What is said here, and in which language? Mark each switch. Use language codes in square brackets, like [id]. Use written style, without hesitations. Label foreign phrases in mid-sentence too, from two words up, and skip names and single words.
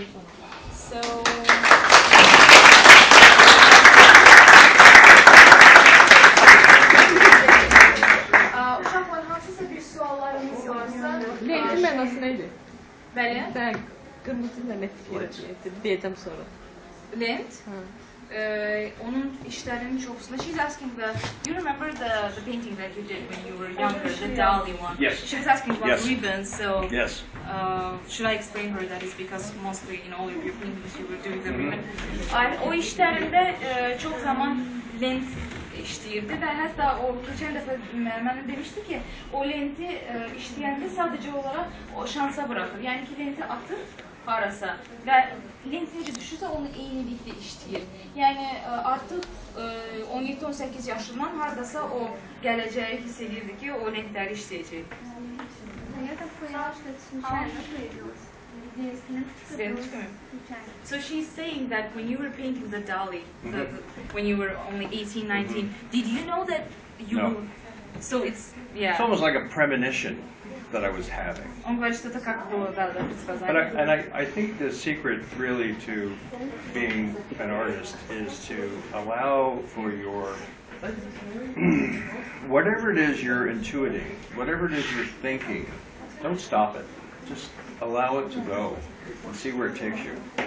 [az] So uşaqlar hansısa bir suallarınız varsa Lentin mənası nə idi? Bəli. Sən qırmızı ilə nə deyəcəm sonra. Lent. Onun işlerinin çoxusunda. [en] She's asking you remember the painting that you did when you were younger, the Dali one? Yes. She was asking about ribbons, so Yes. should I explain her that is because mostly in all of your paintings you were doing the ribbon. [az] O işlerinde çok zaman lent işləyirdi və hətta o keçən dəfə mənə demişdi ki, o lenti işləyəndə sadəcə olaraq o şansa bırakır. Yəni ki, lenti atır harasa və lent necə düşürsə onu eynilikdə işləyir. Yəni artıq 17-18 yaşından haradasa o gələcəyi hiss edirdi ki, o lentləri işləyəcək. [en] So she's saying that when you were painting the Dali, when you were only 18, 19, did you know that you No. So it's, yeah. It's almost like a premonition that I was having. [ru] Он говорит, что это как было, да, [en] But I think the secret really to being an artist is to allow for your, whatever it is you're intuiting, whatever it is you're thinking, don't stop it. Just allow it to go and see where it takes you.